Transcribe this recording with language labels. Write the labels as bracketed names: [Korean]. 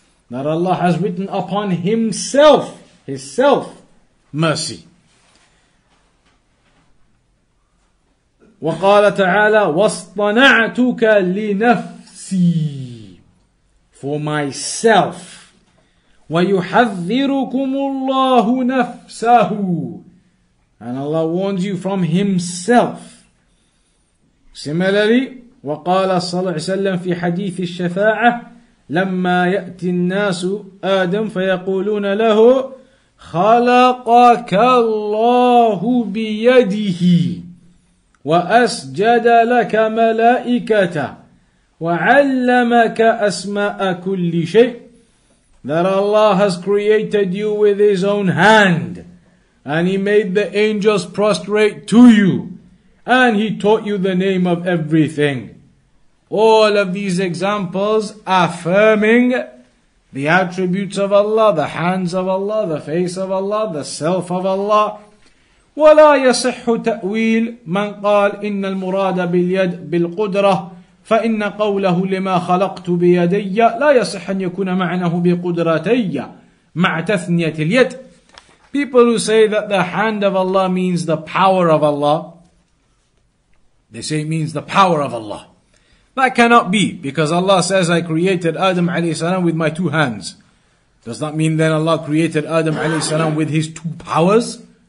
[English] That Allah has written upon himself, his self, mercy. [Arabic] وقال تعالى واصطنعتك لنفسي, [English] for myself. [Arabic] ويحذركم الله نفسه. [English] And Allah warns you from himself. Similarly, [Arabic] وقال صلى الله عليه وسلم في حديث الشفاعة لما يأتي الناس آدم فيقولون له خلقك الله بيده وأسجد لك ملائكته وعلمك أسماء كل شيء. [English] That Allah has created you with his own hand, and he made the angels prostrate to you, and he taught you the name of everything. All of these examples affirming the attributes of Allah, the hands of Allah, the face of Allah, the self of Allah. [Arabic] ولا يصح تأويل من قال إن المراد باليد بالقدرة فإن قوله لما خلقت بيدي لا يصح أن يكون معناه بقدرتي مع تثنية اليد. [English] People who say that the hand of Allah means the power of Allah, they say it means the power of Allah. That cannot be, because Allah says, I created Adam alayhi salam with my two hands. Does that mean then Allah created Adam alayhi salam with his two powers?